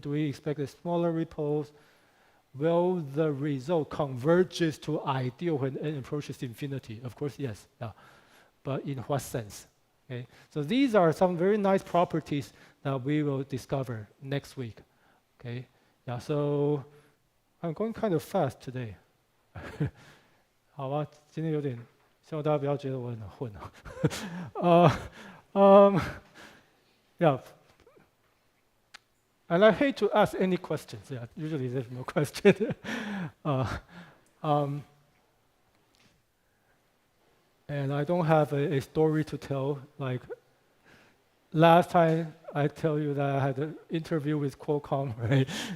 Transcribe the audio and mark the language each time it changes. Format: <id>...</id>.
<en>Do we expect a smaller ripples? Will the result converges to ideal when n approaches infinity? Of course, yes. Yeah. But in what sense? Okay. So these are some very nice properties that we will discover next week. Okay. Yeah. So I'm going kind of fast today.</en> <zh>好吧，今天有点，希望大家不要觉得我很混啊。</zh> <en>Yeah. And I hate to ask any questions. Yeah, usually there's no question. And I don't have a story to tell. Like last time, I tell you that I had an interview with Qualcomm, right?</en>